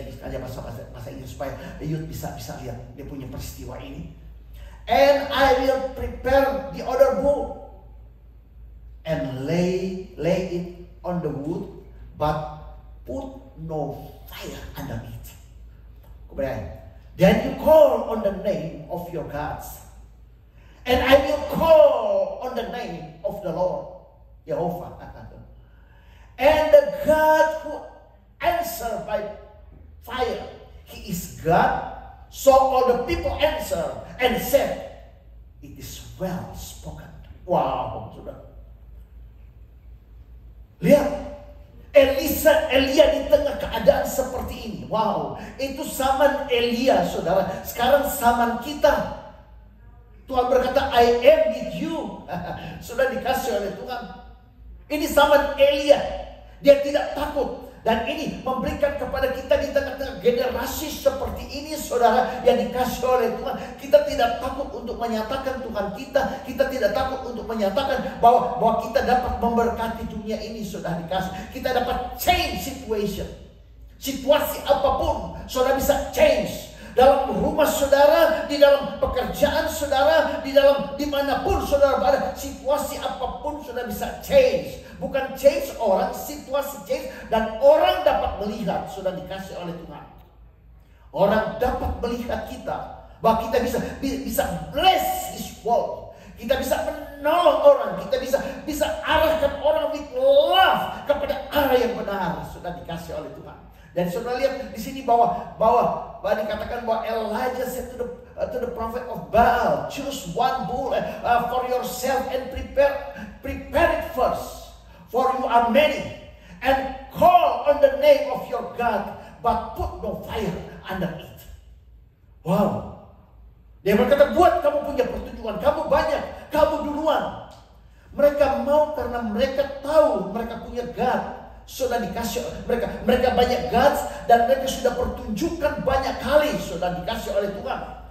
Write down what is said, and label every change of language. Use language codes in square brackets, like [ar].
[id] Saya aja bahasa Inggris supaya Yud bisa lihat dia punya peristiwa ini. [en] And I will prepare the other bull and lay it on the wood, but put no fire under it. [id] Kemudian, [en] then you call on the name of your gods, and I will call on the name of the Lord, Jehovah. And the God who answer by fire, he is God. So all the people answered and said, spoken. Wow, [id] sudah. Lihat, Elia di tengah keadaan seperti ini. Wow, itu zaman Elia, saudara. Sekarang zaman kita. Tuhan berkata, [en] I am with you. [id] Sudah dikasih oleh Tuhan. Ini zaman Elia. Dia tidak takut. Dan ini memberikan kepada kita di tengah-tengah generasi seperti ini, saudara, yang dikasih oleh Tuhan. Kita tidak takut untuk menyatakan Tuhan kita. Kita tidak takut untuk menyatakan bahwa kita dapat memberkati dunia ini, sudah dikasih. Kita dapat [en] change situation. [id] Situasi apapun, saudara bisa change. Dalam rumah saudara, di dalam pekerjaan saudara, di dalam dimanapun saudara berada, situasi apapun saudara bisa change. Bukan change orang, situasi change. Dan orang dapat melihat, sudah dikasih oleh Tuhan. Orang dapat melihat kita, bahwa kita bisa [en] bless His world. [id] Kita bisa menolong orang, kita bisa arahkan orang [en] with love [id] kepada arah yang benar, sudah dikasih oleh Tuhan. Dan saudara lihat di sini bahwa dikatakan bahwa [en] Elijah said to the prophet of Baal, choose one bull for yourself and prepare it first, for you are many, and call on the name of your God, but put no fire under it. Wow. [id] Dia berkata, buat kamu punya pertunjukan, kamu banyak, kamu duluan. Mereka mau karena mereka tahu mereka punya God. Sudah dikasih mereka banyak gods, dan mereka sudah pertunjukkan banyak kali, sudah dikasih oleh Tuhan.